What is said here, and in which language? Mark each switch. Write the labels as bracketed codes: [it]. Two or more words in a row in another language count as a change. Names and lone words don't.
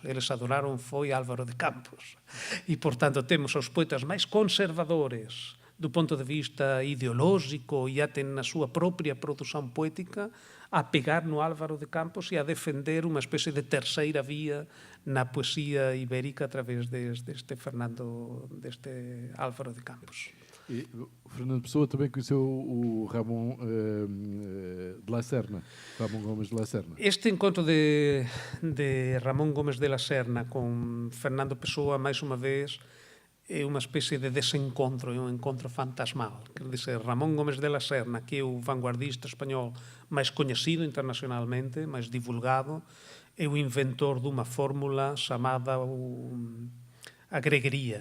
[gl] Eles adoraron foi Álvaro de Campos. E, portanto, temos os poetas máis conservadores do ponto de vista ideolóxico e até na súa propia produción poética, a pegar no Álvaro de Campos e a defender unha especie de terceira vía na poesía ibérica a través deste Álvaro de Campos. [pt] E o Fernando Pessoa também conheceu o Ramon de la Serna, Ramon Gomes de la Serna. [gl] Este encontro de Ramón Gómez de la Serna con Fernando Pessoa, máis unha vez, é unha especie de desencontro, é un encontro fantasmal. Quer dizer, Ramón Gómez de la Serna, que é o vanguardista español máis coñecido internacionalmente, máis divulgado, é o inventor dunha fórmula chamada a greguería.